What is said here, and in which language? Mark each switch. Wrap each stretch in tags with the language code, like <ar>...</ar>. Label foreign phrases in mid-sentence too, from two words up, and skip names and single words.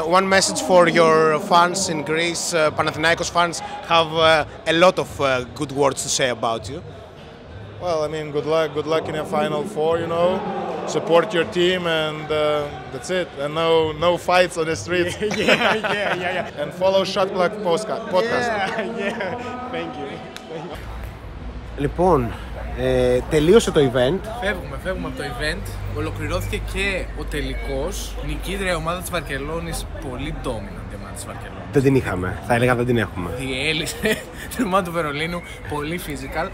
<en>One message for your fans in Greece, Panathinaikos fans have a lot of good words to say about you. Well, I mean, good luck in a Final Four, you know. Support your team, and that's it. And no fights on the streets. Yeah. And follow Shot Clock podcast. Yeah. Thank you.</en> <el>Λοιπόν, τελείωσε το event. Φεύγουμε από το event. Ολοκληρώθηκε και ο τελικός. Νικήτρια η ομάδα της Βαρκελόνης, πολύ dominant η ομάδα της Βαρκελόνης. Δεν την είχαμε, θα έλεγα δεν την έχουμε. Διέλυσε την ομάδα του Βερολίνου, πολύ physical.</el>